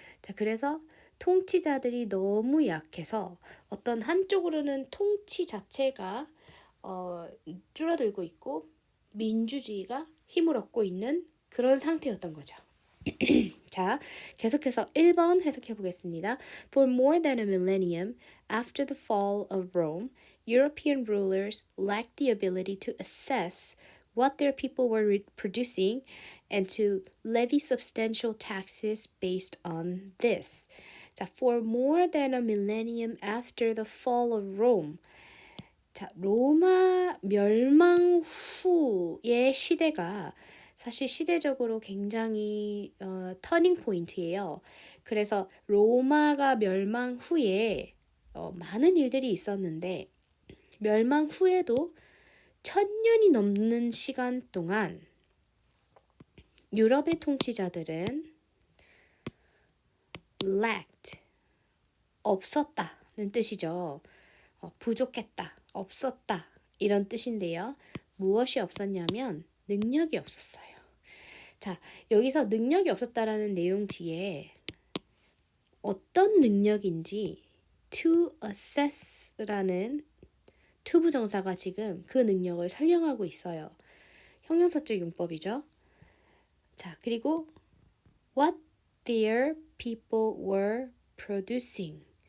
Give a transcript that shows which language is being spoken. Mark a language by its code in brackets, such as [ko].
[ko] 자, 그래서 통치자들이 너무 약해서 어떤 한쪽으로는 통치 자체가 줄어들고 있고 민주주의가 힘을 얻고 있는 그런 상태였던 거죠. 자, 계속해서 1번 해석해 보겠습니다. [en] For more than a millennium after the fall of Rome, European rulers lacked the ability to assess what their people were producing and to levy substantial taxes based on this. [ko] 자, [en] for more than a millennium after the fall of Rome. [ko] 자, 로마 멸망 후의 시대가 사실 시대적으로 굉장히 터닝 포인트예요. 그래서 로마가 멸망 후에 많은 일들이 있었는데 멸망 후에도 1000년이 넘는 시간 동안 유럽의 통치자들은 [en] lacked [ko] 없었다는 뜻이죠. 부족했다, 없었다 이런 뜻인데요. 무엇이 없었냐면 능력이 없었어요. 자, 여기서 능력이 없었다라는 내용 뒤에 어떤 능력인지 [en] to assess [ko] 라는 to 부정사가 지금 그 능력을 설명하고 있어요. 형용사적 용법이죠. 자, 그리고 [en] what their people were producing.